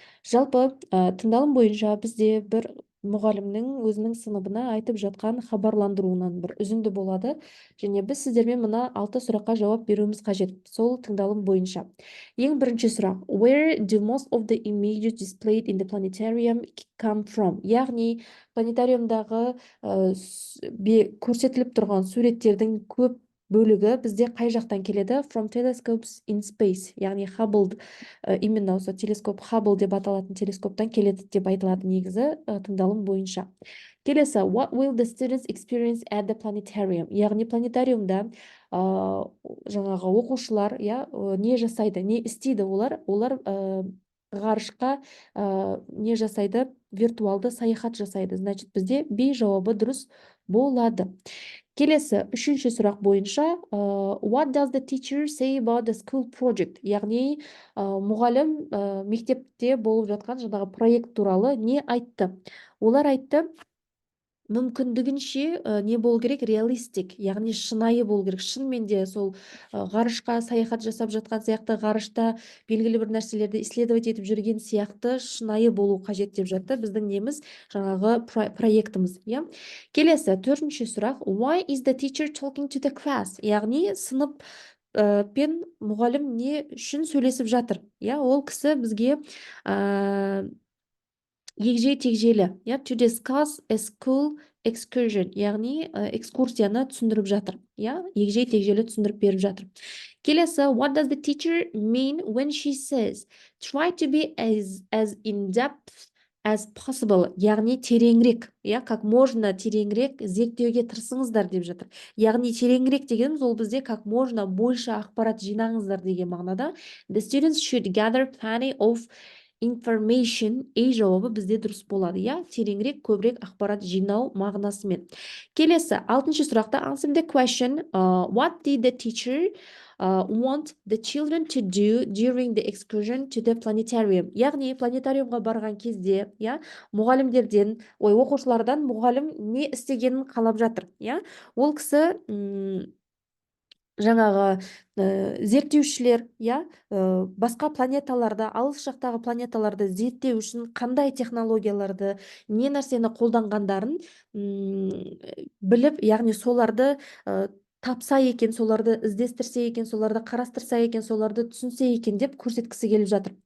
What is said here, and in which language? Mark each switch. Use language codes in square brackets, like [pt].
[kk] Жалпы тыңдалым бойынша бізде бір мұғалімнің өзінің сыныбына айтып жатқан хабарландыруынан бір үзінді болады, және біз сіздермен мына 6 сұраққа жауап беруіміз қажет сол тыңдалым бойынша. Ең бірінші сұрақ: [en] Where do most of the images displayed in the planetarium come from? [kk] Яғни планетариумдағы көрсетіліп тұрған суреттердің көп бөлігі бізде қай жақтан келеді? [en] From telescopes in space, [kk] яғни Хаббл, [ru] именно [kk] осы телескоп Хаббл деп аталатын телескоптан келеді деп айтылады негізі тыңдалым бойынша. Келесі: [en] What will the students experience at the planetarium? [kk] Яғни планетариумда жаңағы оқушылар не жасайды, не істейді олар? Олар ғарышқа не жасайды? Виртуалды саяхат жасайды. [ru] Значит, [kk] бізде B жауабы дұрыс болады. Келесі, үшінші сұрақ бойынша, [en] what does the teacher say about the school project? [kk] Яғни, мұғалім мектепте болып жатқан жаңағы проект туралы не айтты? Олар айтты, мүмкіндігінше не болу керек? Реалистик, яғни шынайы болу керек. Шынымен де сол ғарышқа саяхат жасап жатқан сияқты, ғарышта белгілі бір нәрселерді [ru] исследовать [kk] етіп жүрген сияқты шынайы болу қажет деп жатты біздің неміз жаңағы проектіміз. Келесі, төртінші сұрақ: [en] Why is the teacher talking to the class? [kk] Яғни сынып пен мұғалім не үшін сөйлесіп жатыр? Ол кісі бізге егжей-тегжейлі, [en] to discuss a school excursion, [kk] яғни экскурсияны түсіндіріп жатыр. Егжей-тегжейлі түсіндіріп беріп жатыр. Келесі: [en] What does the teacher mean when she says try to be as in-depth as possible? [kk] Яғни тереңірек, [ru] как можно [kk] тереңірек зерттеуге тырысыңыздар деп жатыр. Яғни тереңірек дегеніміз ол бізде [ru] как можно больше [kk] ақпарат жинаңыздар деген мағынада. [en] The students should gather plenty of information. [kk] Жауабы бізде дұрыс болады. Тереңірек, көбірек ақпарат жинау мағынасымен. Келесі, алтыншы сұрақта [en] answer the question, what did the teacher want the children to do during the excursion to the planetarium? [kk] Яғни планетариумға барған кезде, мұғалімдерден, оқушылардан мұғалім не істегенін қалап жатыр. Ол кісі жаңағы зерттеушілер басқа планеталарды, алыс жақтағы планеталарды зерттеу үшін қандай технологияларды, не нәрсені қолданғандарын біліп, яғни соларды тапса екен, соларды іздестірсе екен, соларды қарастырса екен, соларды түсінсе екен деп көрсеткісі келіп жатыр.